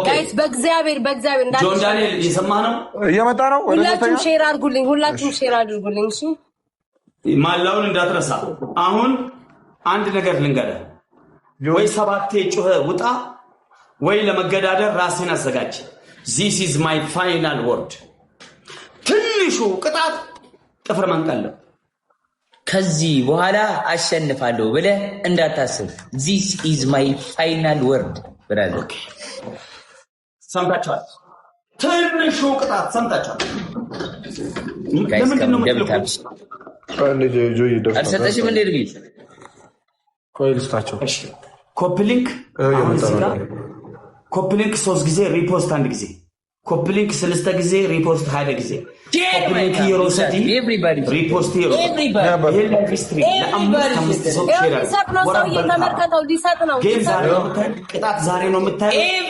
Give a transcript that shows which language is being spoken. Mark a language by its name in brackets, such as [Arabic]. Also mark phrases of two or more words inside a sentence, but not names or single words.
[Amharic] ጋይስ በእግዚአብሔር እንዳትሽ ጆን ዳንኤል እየሰማህ ነው? እየመጣ ነው። ሁላችሁም ሼር አድርጉልኝ። እሺ ማላውን እንዳትረሳ። አሁን አንድ ነገር ልንገርህ፣ ወይ ሰባቴ ጩኸ ውጣ ወይ ለመገዳደር ራስህን አዘጋጅ። [English] this is my final word። [Amharic] ትንሹ ቅጣት ጥፍር መንቀል ነው። ከዚህ በኋላ አሸንፋለሁ ብለህ እንዳታስብ። [English] this is my final word [Amharic] ብራዘር። ሰምታችኋል? ትንሹ ቅጣት ሰምታችኋል? ለምንድን ነው የምትልኩት? አልሰጠሽም እንዴ ልጅ? ቆይ ልስጣቸው። ኮፕሊንክ 3 ጊዜ ሪፖስት 1 ጊዜ ኮፕሊንክ 6 ጊዜ ሪፖስት 20 ጊዜ ኮፕሊንክ የሮሰቲ ሪፖስት ቅጣት ዛሬ ነው የምታየው።